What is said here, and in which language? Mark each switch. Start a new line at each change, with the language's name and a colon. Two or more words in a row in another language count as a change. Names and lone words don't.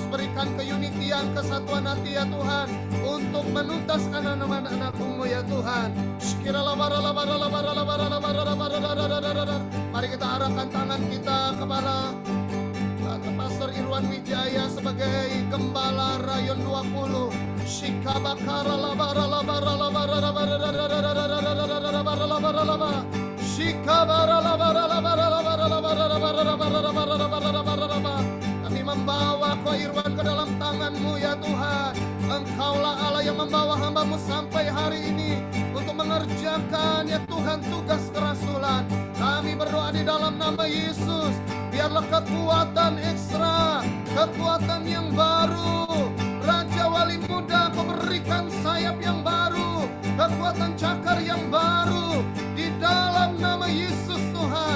Indonesian: Berikan keunitian, kesatuan hati ya Tuhan, untuk menuntaskan anak-anak-anak-Mu ya Tuhan. Mari kita arahkan tangan kita kepada Pastor Irwan Wijaya sebagai Gembala Rayon 20. Shikabakara labara labara labara labara labara labara labara Shikabara labara labara labara labara labara labara labara labara labara. Kami membawa Ko Irwan ke dalam tangan-Mu ya Tuhan. Engkaulah Allah yang membawa hamba-Mu sampai hari ini untuk mengerjakan ya Tuhan tugas kerasulan. Kami berdoa di dalam nama Yesus, biarlah kekuatan ekstra, kekuatan yang baru, Raja Wali Muda, Kau berikan sayap yang baru, kekuatan cakar yang baru di dalam nama Yesus Tuhan.